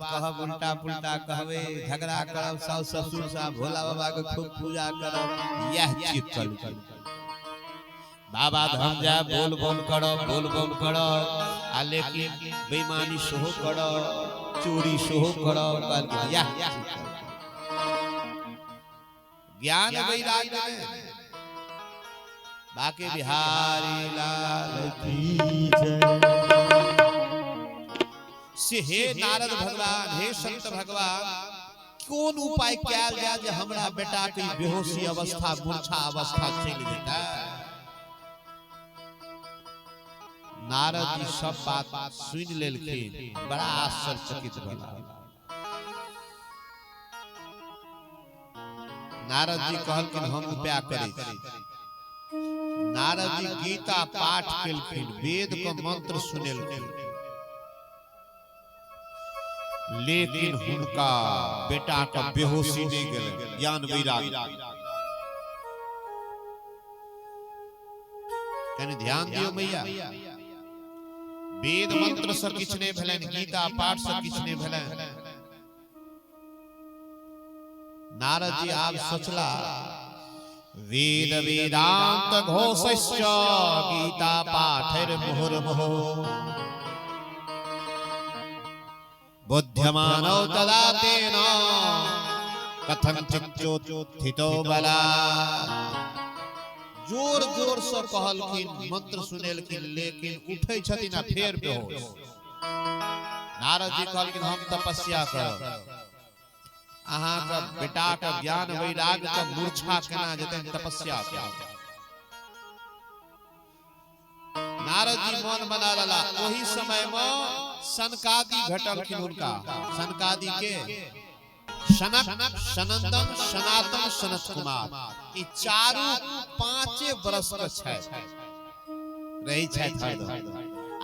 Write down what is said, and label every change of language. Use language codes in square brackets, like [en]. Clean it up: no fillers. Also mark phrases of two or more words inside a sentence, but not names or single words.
[mai] कहब, उल्टा पुल्टा कहबे, झगड़ा करब, सास ससुर से भोला बाबा के खूब पूजा करब, यह चीज कल बाबा धाम जा बोल बम करब आ लेकिन बेईमानी सेहो करब, चोरी सेहो करब, यह ज्ञान वैराग्य में बाके बिहारी लाल की जय। से हे नारद भगवान, हे संत भगवान, कौन उपाय कयल जाय जे हमरा बेटा के बेहोशी अवस्था, मूर्छा अवस्था चल जेता। नारद जी सब बात सुन लेलखिन, बड़ा आश्चर्यचकित भेला। नारद जी कहलखिन हम उपाय करै। नारद जी गीता पाठ केलखिन, वेद का मंत्र सुनेलखिन, लेकिन हुनका बेटा का बेहोशी नहीं गेल, ज्ञान वैराग्य। कनी ध्यान दियो मैया, वेद मंत्र से किछ नहीं भेलैन, गीता पाठ से किछ नहीं भेलैन। नारद जी आप सोचला [sa] वेद वेदांत घोषश्च गीता पाठेर मुहुर्मुहुः बुद्ध्यमानो तदा तेन कथंचिच्चोत्थितो बलात्। [mai] जोर जोर से कहलखिन, मंत्र सुनेलखिन, लेकिन उठै छथिन आ फेर बेहोश। नारद जी कहलखिन हम तपस्या करब, अहाँ का बेटा का ज्ञान वैराग्य का मूर्छा केना जेतै, तपस्या करब। नारद जी मन बना लेला। ओही समय में सनकादि घटलखिन हुनका। सनकादि के सनक, सनंदन, सनातन, सनत कुमार, ई चारू 5 वर्ष के छै रही छै हरदम।